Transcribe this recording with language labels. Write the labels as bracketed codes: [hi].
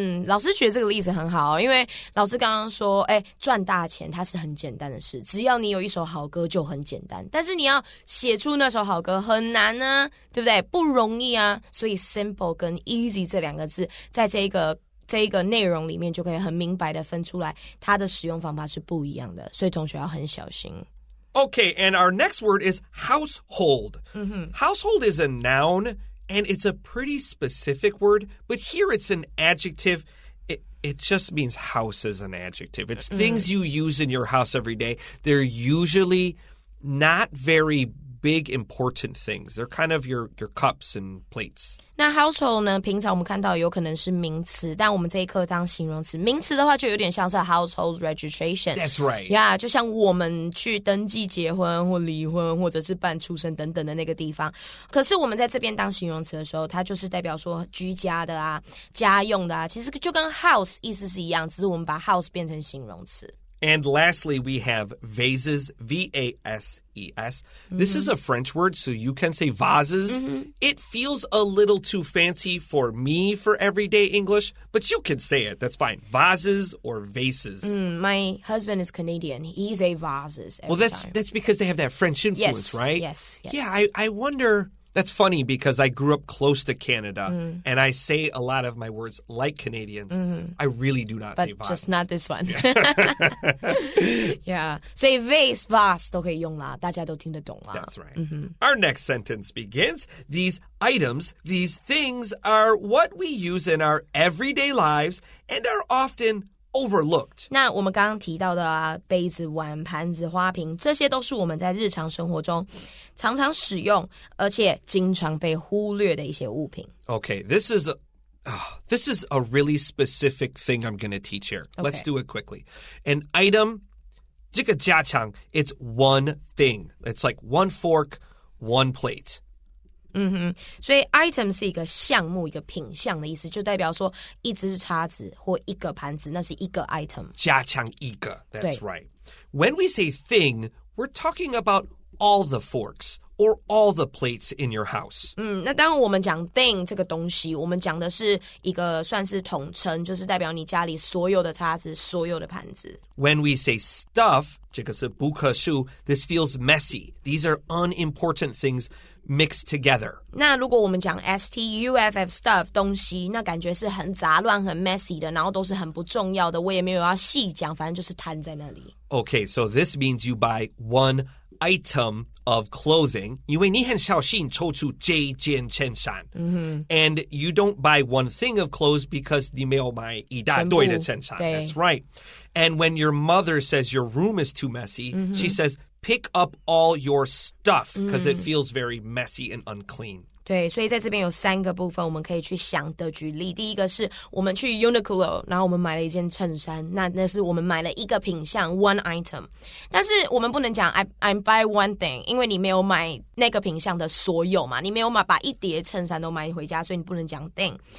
[zh] 老师觉得这个例子很好因为老师刚刚说赚大钱它是很简单的事只要你有一首好歌就很简单但是你要写出那首好歌很难呢对不对不容易啊所以 simple 跟 easy 这两个字在这一个内容里面就可以很明白的分出来它的使用方法是不一样的所以同学要很小心 [en] Okay, and our next word is household. Household is a noun, and it's a pretty specific word, but here it's an adjective. It just means house as an adjective. It's things you use in your house every day. They're usually not very big, important things. They're kind of your cups and plates. [zh] 那 household 呢平常我们看到有可能是名词但我们这一课当形容词名词的话就有点像是 [en] household registration That's right. [zh] Yeah, 就像我们去登记结婚或离婚或者是办出生等等的那个地方可是我们在这边当形容词的时候它就是代表说居家的啊家用的啊其实就跟 house 意思是一样只是我们把 house 变成形容词 [en] And lastly, we have vases, V-A-S-E-S. This is a French word, so you can say vases. It feels a little too fancy for me for everyday English, but you can say it. That's fine. Vases or vases. My husband is Canadian. He say vases every time. That's because they have that French influence, yes, right? Yes. Yeah, I wonder That's funny because I grew up close to Canada, and I say a lot of my words like Canadians. I really do not say But just not this one. Yeah. [zh] 所以 vase, vase 都可以用啦，大家都听得懂啦。 [en] That's right. Our next sentence begins, these items, these things are what we use in our everyday lives and are often overlooked. [zh] 那我们刚刚提到的啊，杯子、碗、盘子、花瓶，这些都是我们在日常生活中常常使用，而且经常被忽略的一些物品。 [en] Okay, this is a really specific thing I'm going to teach here. Okay. Let's do it quickly. An item, [zh] 这个加强, [en] it's one thing. It's like one fork, one plate. [zh] 所以 item 是一个项目、一个品项的意思，就代表说一只叉子或一个盘子，那是一个 item。加强一个, [en] that's right. When we say thing, we're talking about all the forks or all the plates in your house. [zh] 那当我们讲 thing 这个东西，我们讲的是一个算是统称，就是代表你家里所有的叉子、所有的盘子。 [en] When we say stuff, [zh] 这个是不可数, [en] this feels messy. These are unimportant things mixed together. [zh] 那如果我们讲 stuff stuff 东西，那感觉是很杂乱、很 messy 的，然后都是很不重要的，我也没有要细讲，反正就是摊在那里。 [en] Okay, so this means you buy one item of clothing, [zh] 因为你很小心抽出这件衬衫. [en] And you don't buy one thing of clothes because [zh] 你没有买一大堆的衬衫. [en] That's right. And when your mother says your room is too messy, she says, pick up all your stuff because it feels very messy and unclean. [zh] 对，所以在这边有3个部分我们可以去想的举例。第一个是我们去 Uniqlo， 然后我们买了一件衬衫，那是我们买了一个品项 one item。但是我们不能讲 [en] I buy one thing， [zh] 因为你没有买那个品项的所有嘛，你没有把一叠衬衫都买回家，所以你不能讲 thing。